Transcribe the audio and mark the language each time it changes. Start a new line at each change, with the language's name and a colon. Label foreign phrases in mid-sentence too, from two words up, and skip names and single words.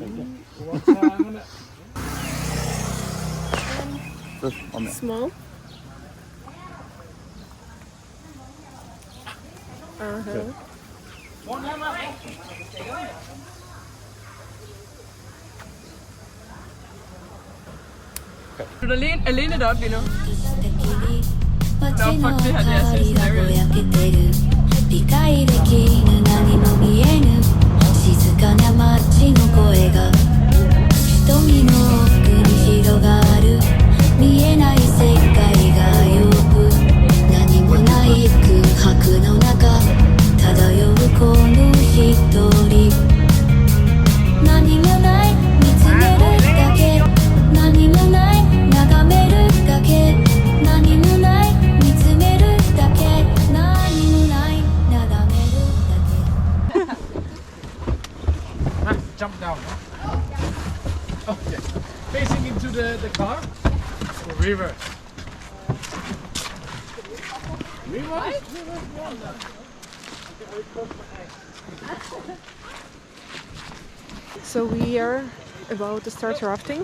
English: Small.
Danish: Du alene deroppe lige nu? Nå, fuck det her, det er så hilarious.
Japanese: 理解できぬ何も見えぬ静かな街の声が瞳の奥に広がる見えない世界がよく何もない空白の中漂うこの一人何もない見つめるだけ何もない眺めるだけ何もない見つめるだけ何もない眺めるだけ
English: Jump down. Okay. Facing into the car. Reverse. Reverse. So we are about to start rafting.